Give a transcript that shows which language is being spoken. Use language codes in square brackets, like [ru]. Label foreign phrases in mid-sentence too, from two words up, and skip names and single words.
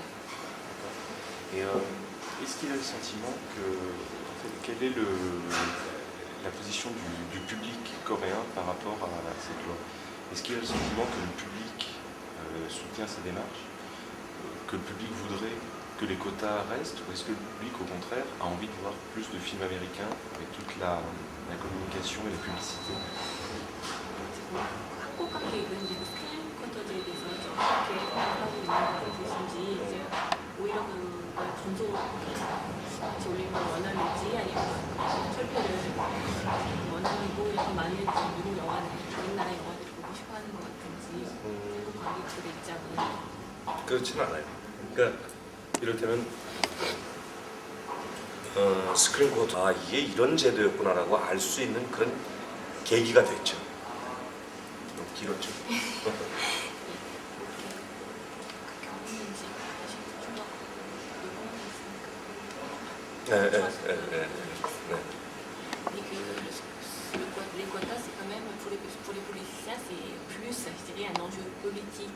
[fr] Et est-ce qu'il a le sentiment que, en fait, quelle est la position du public coréen par rapport à cette loi? Est-ce qu'il a le sentiment que le public soutient ces démarches, que le public voudrait que les quotas restent, ou est-ce que le public, au contraire, a envie de voir plus de films américains avec toute la communication et la publicité? [ko] 올리면 원하는지 아니면 철폐를 원하고 이렇게 많은 미국 영화를 다른 나라 영화들을 보고 싶어하는 것 같은지 한국 관객들의 입장은 그렇진 않아요. 그러니까 이를테면 스크린 코드 이게 이런 제도였구나라고 알 수 있는 그런 계기가 됐죠. 좀 길었죠. [fr] Et que les quotas, c'est quand même, pour les politiciens, c'est plus, je dirais, un enjeu politique.